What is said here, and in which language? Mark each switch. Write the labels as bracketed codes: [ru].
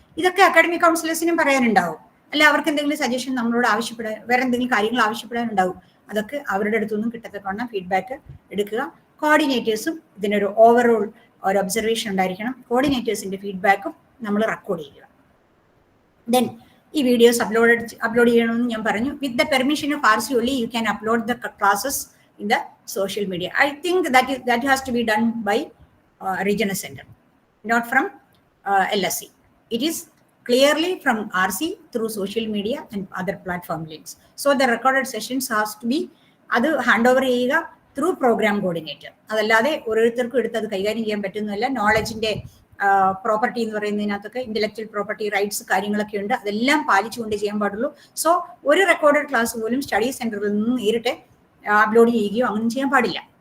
[ml] ഇതൊക്കെ അക്കാഡമിക് കൗൺസിലേഴ്സിനും പറയാനുണ്ടാവും. അല്ല അവർക്ക് എന്തെങ്കിലും സജഷൻ നമ്മളോട് ആവശ്യപ്പെടാൻ, വേറെ എന്തെങ്കിലും കാര്യങ്ങൾ ആവശ്യപ്പെടാനുണ്ടാവും. അതൊക്കെ അവരുടെ അടുത്തൊന്നും കിട്ടത്തക്കവണ്ണം ഫീഡ്ബാക്ക് എടുക്കുക. കോർഡിനേറ്റേഴ്സും ഇതിനൊരു ഓവറോൾ ഒരു ഒബ്സർവേഷൻ ഉണ്ടായിരിക്കണം. കോർഡിനേറ്റേഴ്സിന്റെ ഫീഡ്ബാക്കും നമ്മൾ റെക്കോർഡ് ചെയ്യുക. ദെൻ ഈ വീഡിയോസ് അപ്ലോഡ് ചെയ്യണമെന്ന് ഞാൻ പറഞ്ഞു. [en] With the permission of RC only you can upload the classes in the social media. I think that has to be done by regional center, not from LSC. It is clearly from RC through social media and other platform links. So the recorded sessions has to be [ml] അത് hand over ചെയ്യുക [en] Through program coordinator. [ml] അതല്ലാതെ ഓരോരുത്തർക്കും എടുത്ത് അത് കൈകാര്യം ചെയ്യാൻ പറ്റുന്നതല്ല. നോളജിന്റെ property എന്ന് പറയുന്നതിനകത്തൊക്കെ ഇന്റലക്ച്വൽ പ്രോപ്പർട്ടി റൈറ്റ്സ് കാര്യങ്ങളൊക്കെ ഉണ്ട്. അതെല്ലാം പാലിച്ചുകൊണ്ട് ചെയ്യാൻ പാടുള്ളൂ. സോ ഒരു റെക്കോർഡഡ് ക്ലാസ് പോലും സ്റ്റഡി സെന്ററിൽ നിന്ന് നേരിട്ട് അപ്ലോഡ് ചെയ്യുകയോ അങ്ങനെ ചെയ്യാൻ പാടില്ല.